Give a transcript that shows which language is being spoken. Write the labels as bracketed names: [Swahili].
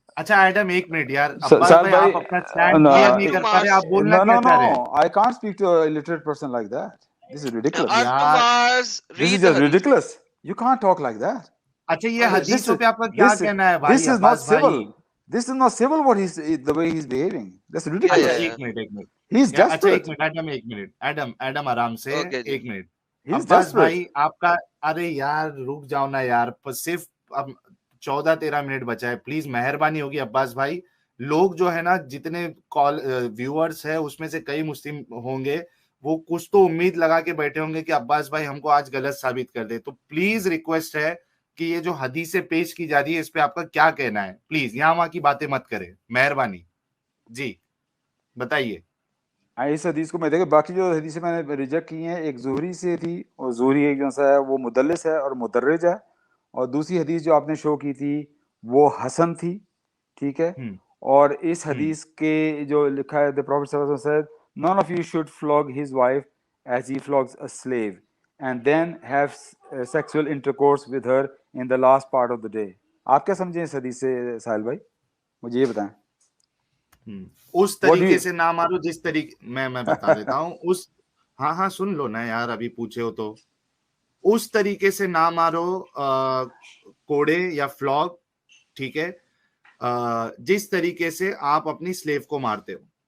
[Urdu] اچھا ایڈم ایک منٹ یار, عباس بھائی آپ اپنا سٹینڈ کلیئر نہیں کر پا رہے, آپ بولنا کیا چاہ رہے ہیں؟ [English] I can't speak to a illiterate person like that. This is ridiculous. This is just ridiculous. You can't talk like that. [Urdu] اچھا یہ حدیثوں پہ آپ کا کیا کہنا ہے بھائی؟ [English] This is not civil. This is not civil what the way he's behaving. That's ridiculous. [Urdu] ایک منٹ [English] He's desperate. [Urdu] ایڈم آرام سے ایک منٹ. [English] He's [Urdu] عباس [English] desperate. [Urdu] بھائی آپ کا, ارے یار رک جاؤ نا یار, صرف اب 14-13 منٹ بچا ہے, پلیز مہربانی ہوگی عباس بھائی. لوگ جو ہے نا جتنے کال ویورز ہے اس میں سے کئی مسلم ہوں گے, وہ کچھ تو امید لگا کے بیٹھے ہوں گے کہ عباس بھائی ہم کو آج غلط ثابت کر دے. تو پلیز ریکویسٹ ہے کہ یہ جو حدیثیں پیش کی جا رہی ہے اس پہ آپ کا کیا کہنا ہے, پلیز یہاں وہاں کی باتیں مت کریں, مہربانی. جی بتائیے. اس حدیث کو میں دیکھیں, باقی جو حدیثیں میں نے ریجیکٹ کی ہیں, ایک زہری سے تھی, اور زہری ایک جو ہے وہ مدلس ہے اور مدرج ہے, اور دوسری حدیث جو آپ نے شو کی تھی وہ حسن تھی, ٹھیک ہے. اور اس حدیث کے جو لکھا ہے, [English] the Prophet صلی اللہ علیہ وسلم said, none of you should flog his wife as he flogs a slave, and then have sexual intercourse with her in the last part of the day. [Urdu] آپ کیا سمجھیں اس حدیث سے ساحل بھائی, مجھے یہ بتائیں. اس طریقے سے نہ مارو جس طریقے میں بتا دیتا ہوں. اس ہاں سن لو نا یار, ابھی پوچھے ہو تو. اس طریقے سے نہ مارو کوڑے یا فلاگ, ٹھیک ہے, جس طریقے سے آپ اپنی سلیو کو مارتے ہو.